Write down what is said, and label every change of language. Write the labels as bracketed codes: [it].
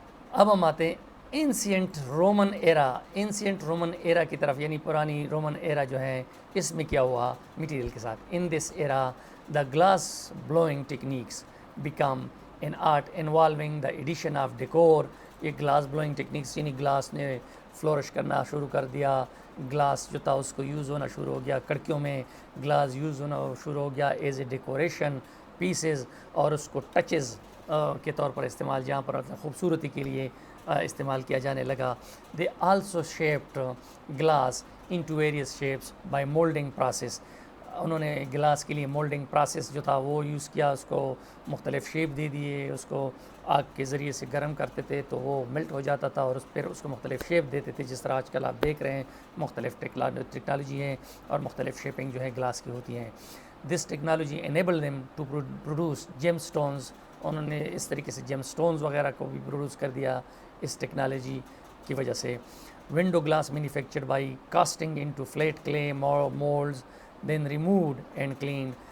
[ur] اب ہم آتے ہیں اینسینٹ رومن ایرا کی طرف، یعنی پرانی رومن ایرا جو ہے، اس میں کیا ہوا میٹیریل کے ساتھ. [en] In this era the glass blowing techniques became an art involving the addition of decor. [ur] یہ گلاس بلوئنگ ٹیکنیکس یعنی گلاس نے فلورش کرنا شروع کر دیا، گلاس جو تھا اس کو یوز ہونا شروع ہو گیا، کڑکیوں میں گلاس یوز ہونا شروع ہو گیا [en] as a decoration pieces, [ur] اور اس کو ٹچز کے طور پر استعمال، جہاں پر خوبصورتی کے لیے استعمال کیا جانے لگا. [en] They also shaped glass into various shapes by moulding process. [ur] انہوں نے گلاس کے لیے مولڈنگ پروسیس جو تھا وہ یوز کیا، اس کو مختلف شیپ دے دیے، اس کو آگ کے ذریعے سے گرم کرتے تھے تو وہ ملٹ ہو جاتا تھا، اور پھر اس کو مختلف شیپ دیتے تھے، جس طرح آج کل آپ دیکھ رہے ہیں مختلف ٹیکنالوجی ہیں اور مختلف شیپنگ جو ہے گلاس کی ہوتی ہیں. [en] This technology enable them to produce gemstones. [ur] انہوں نے اس طریقے سے جیم سٹونز وغیرہ کو بھی پروڈیوس کر دیا اس ٹیکنالوجی کی وجہ سے. [en] Window glass manufactured by casting into flat clay moulds then removed and cleaned.